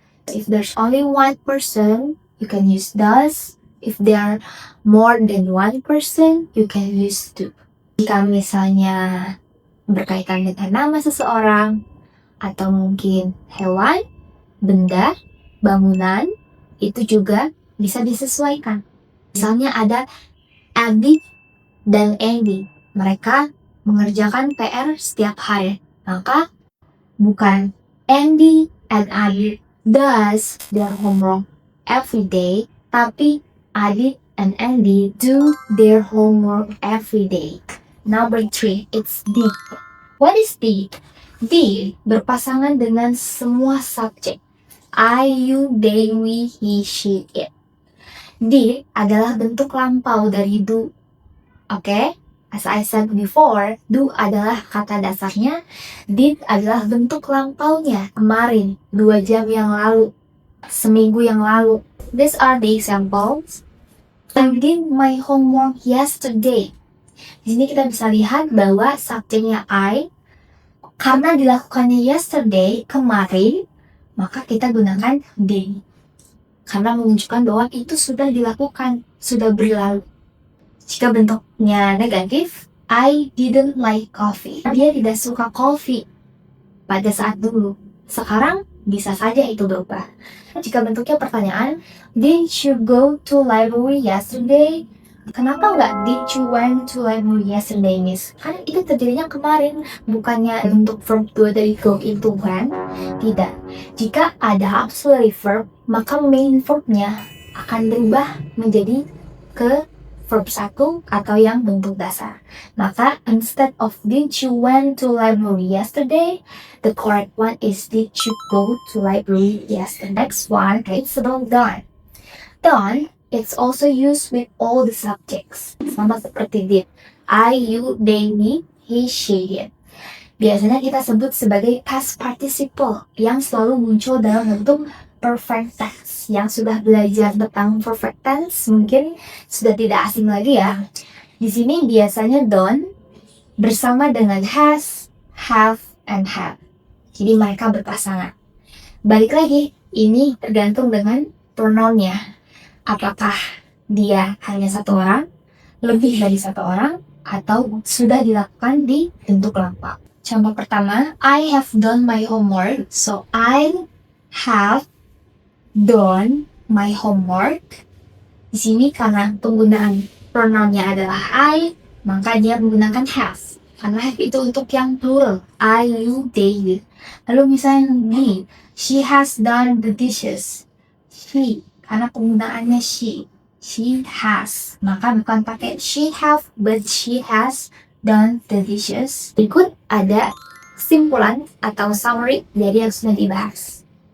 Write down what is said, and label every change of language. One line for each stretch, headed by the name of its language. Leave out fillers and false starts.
English: If there's only one person, you can use does. If there are more than one person, you can use do.
Indonesian: Jika misalnya berkaitan dengan nama seseorang, atau mungkin hewan, benda, bangunan, itu juga bisa disesuaikan. Misalnya ada Abby dan Andy. Mereka mengerjakan PR setiap hari. Maka bukan
English: Andy and Abby does their homework every day,
Indonesian: tapi
English: Abby and Andy do their homework every day. Number 3, it's did. What is did? Did
Indonesian: berpasangan dengan semua subjek.
English: I, you, they, we, he, she, it.
Indonesian: Did adalah bentuk lampau dari do. Oke? As I said before, do adalah kata dasarnya. Did adalah bentuk lampaunya. Kemarin, 2 jam yang lalu, seminggu yang lalu.
English: These are the examples. I did my homework yesterday.
Indonesian: Di sini kita bisa lihat bahwa subjeknya I, karena dilakukannya yesterday, kemarin, maka kita gunakan did. Karena menunjukkan bahwa itu sudah dilakukan, sudah berlalu. Jika bentuknya negatif,
English: I didn't like coffee.
Indonesian: Dia tidak suka kopi pada saat dulu. Sekarang bisa saja itu berubah. Jika bentuknya pertanyaan,
English: did you go to library yesterday?
Indonesian: Kenapa nggak
English: did you went to library yesterday, miss?
Indonesian: Kan itu terjadinya kemarin, bukannya bentuk verb 2 dari go into went. Tidak. Jika ada auxiliary verb, maka main verbnya akan berubah menjadi ke verb 1 atau yang bentuk dasar. Maka
English: instead of did you went to library yesterday, the correct one is did you go to library yesterday. Next one, it's about done. Done, it's also used with all the subjects.
Indonesian: Sama seperti
English: did. I, you, they, me, he, she, it.
Indonesian: Biasanya kita sebut sebagai past participle yang selalu muncul dalam bentuk perfect tense. Yang sudah belajar tentang perfect tense mungkin sudah tidak asing lagi ya. Di sini biasanya done bersama dengan has, have, and have. Jadi mereka berpasangan. Balik lagi, ini tergantung dengan pronounnya. Apakah dia hanya satu orang, lebih dari satu orang, atau sudah dilakukan di bentuk lengkap.
English: Contoh pertama, I have done my homework. So, I have done my homework.
Indonesian: Di sini karena penggunaan pronounnya adalah I, maka dia menggunakan have. Karena have itu untuk yang plural.
English: I, you, they.
Indonesian: Lalu misalnya
English: me, she has done the dishes.
Indonesian: She, karena penggunaannya she.
English: She has.
Indonesian: Maka bukan pakai
English: she have, but she has done the dishes.
Indonesian: Berikut ada kesimpulan atau summary dari yang sudah dibahas.